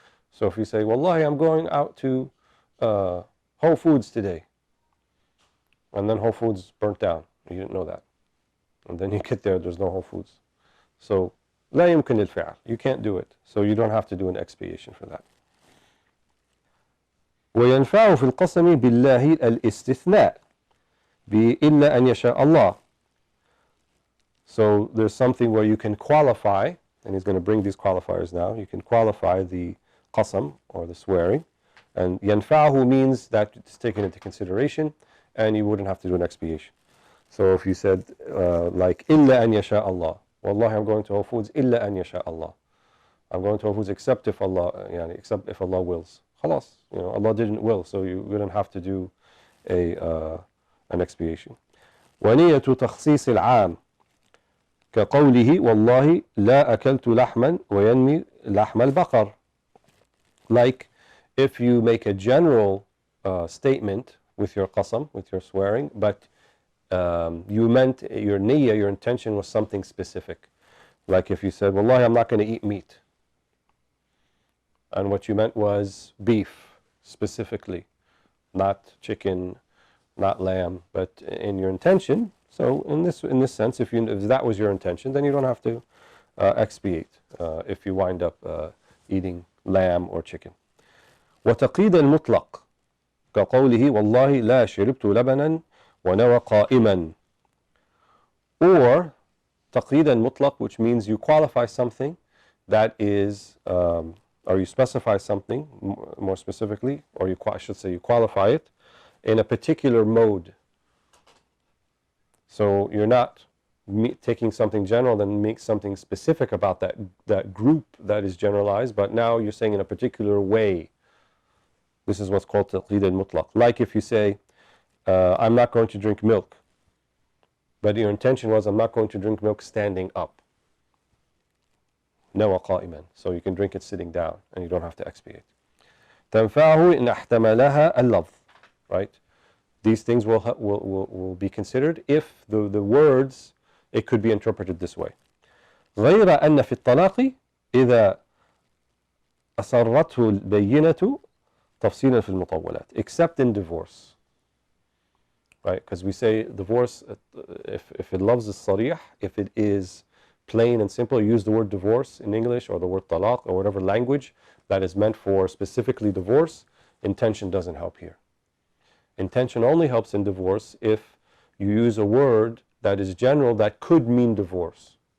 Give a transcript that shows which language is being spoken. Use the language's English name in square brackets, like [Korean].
[English] So if you say, Wallahi, I'm going out to Whole Foods today, and then Whole Foods burnt down, you didn't know that, and then you get there, there's no Whole Foods. So [Arabic] لا يمكن الفعل, [English] you can't do it, so you don't have to do an expiation for that. [Arabic] وينفع في القسم بالله الاستثناء إلا أن يشاء الله. [English] So there's something where you can qualify, and he's going to bring these qualifiers now. You can qualify the qasam, or the swearing, and ينفعه means that it's taken into consideration, and you wouldn't have to do an expiation. So if you said like [Arabic] إلا أن يشاء الله, [English] Wallahi, I'm going to Whole Foods إلا أن يشاء الله. I'm going to Whole Foods except if Allah, except if Allah wills. خلاص, Allah didn't will, so you wouldn't have to do an expiation. [Arabic] ونية تخصيص العام كقوله والله لا أكلت لحما وينمي لحم البقر. [English] Like if you make a general statement with your qasam, with your swearing, but you meant your niyyah, your intention was something specific. Like if you said, Wallahi, I'm not going to eat meat. And what you meant was beef, specifically, not chicken, not lamb, but in your intention. So in this sense, if that was your intention, then you don't have to expiate if you wind up eating lamb or chicken. [Arabic] وتقييد المطلق كقوله والله لا شربت لبنا ونوى قائما. [English] Or [Arabic] تقييد المطلق, [English] which means you qualify something that is, or you specify something more specifically, or I should say you qualify it in a particular mode. So you're not taking something general and make something specific about that group that is generalized, but now you're saying in a particular way. This is what's called taqeed al-mutlaq. Like if you say, I'm not going to drink milk, but your intention was, I'm not going to drink milk standing up. [Arabic] نوى قائما. [English] So you can drink it sitting down, and you don't have to expiate. [Arabic] تنفعه إن احتملها اللفظ. [English] Right? These things will be considered if the words, it could be interpreted this way. [Arabic] غير أن في الطلاق إذا أصرته البينة تفصيلا في المطولات, [English] except in divorce. Right? Because we say divorce, if it loves الصريح, if it is plain and simple, you use the word divorce in English, or the word talaq, or whatever language that is meant for specifically divorce, intention doesn't help here. Intention only helps in divorce if you use a word that is general that could mean divorce.